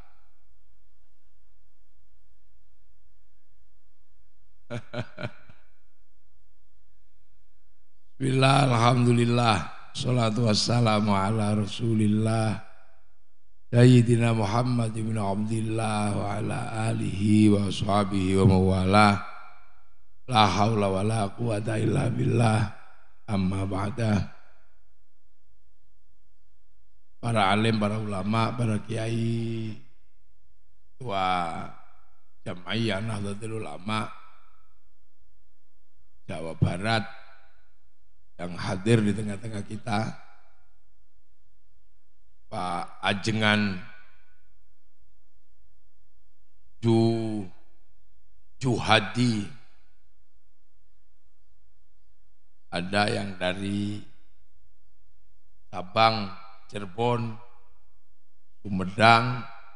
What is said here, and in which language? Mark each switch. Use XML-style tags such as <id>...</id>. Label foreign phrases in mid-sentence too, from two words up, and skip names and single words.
<ar>بسم الله، الحمد لله، الصلاة والسلام على رسول الله سيدنا محمد بن عبد الله وعلى آله وأصحابه ومن والاه. لا حول ولا قوة إلا بالله. أما بعد.</ar> <id>Para alim, para ulama, para kiai, ketua Jam'iyah Nahdlatul Ulama Jawa Barat yang hadir di tengah-tengah kita, Pak Ajengan Juhadi, ada yang dari Sabang, Cirebon, Sumedang,</id>